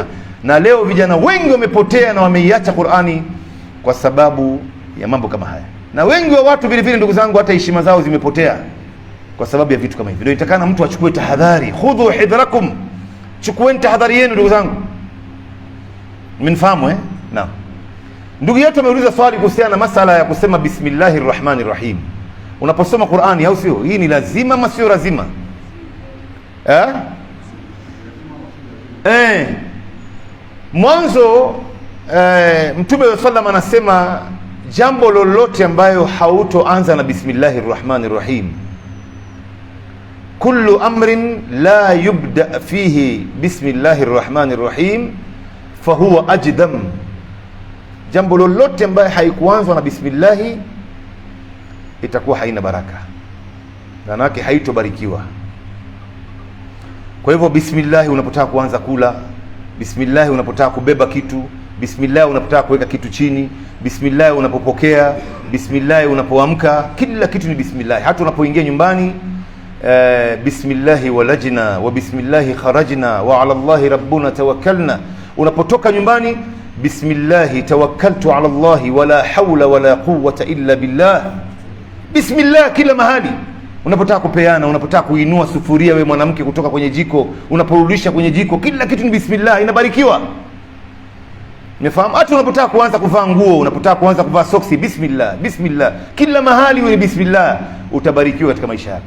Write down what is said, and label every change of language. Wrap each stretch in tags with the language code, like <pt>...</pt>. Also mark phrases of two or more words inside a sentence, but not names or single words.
<sw>Na leo vijana wengi wamepotea na wameiacha Qur'ani kwa sababu ya mambo kama haya. Na wengi wa watu vile vile ndugu zangu, hata heshima zao zimepotea kwa sababu ya vitu kama hivi. Ndio itakana mtu achukue tahadhari.</sw> <ar>خذوا حذركم,</ar> <sw>chukueni tahadhari yenu ndugu zangu. Mnafahamu Naam. Ndugu yetu ameuliza swali kuhusiana na masala ya kusema</sw> <ar>بسم الله الرحمن الرحيم</ar> <sw>unaposoma Qur'ani, au sio? Hii ni lazima ama sio lazima? Mwanzo Mtume wa sallam anasema jambo lolote ambayo hautoanza na</sw> <ar>بسم الله الرحمن الرحيم, كل أمر لا يبدأ فيه ببسم الله الرحمن الرحيم فهو أجذم.</ar> <sw>Jambo lolote ambayo haikuanzwa na bismillahi itakuwa haina baraka, maana haitobarikiwa. Kwa hivyo bismillah unapotaka kuanza kula, bismillah unapotaka kubeba kitu, bismillah unapotaka kuweka kitu chini, bismillah unapopokea, bismillah unapoamka, kila kitu ni bismillah. Hata unapoingia nyumbani,</sw> <ar>بسم الله ولجنا وبسم الله خرجنا وعلى الله ربنا توكلنا.</ar> <sw>Unapotoka nyumbani,</sw> <ar>بسم الله توكلت على الله ولا حول ولا قوة إلا بالله.</ar> <sw>Bismillah kila mahali. Unapotaka kupeana, unapotaka kuinua sufuria wewe mwanamke kutoka kwenye jiko, unaporudisha kwenye jiko, kila kitu ni bismillah, inabarikiwa. Umefahamu? Hata unapotaka kuanza kuvaa nguo, unapotaka kuanza kuvaa soksi,</sw> <ar>بسم الله، بسم الله.</ar> <sw>Kila mahali wewe bismillah, utabarikiwa katika maisha yako.</sw>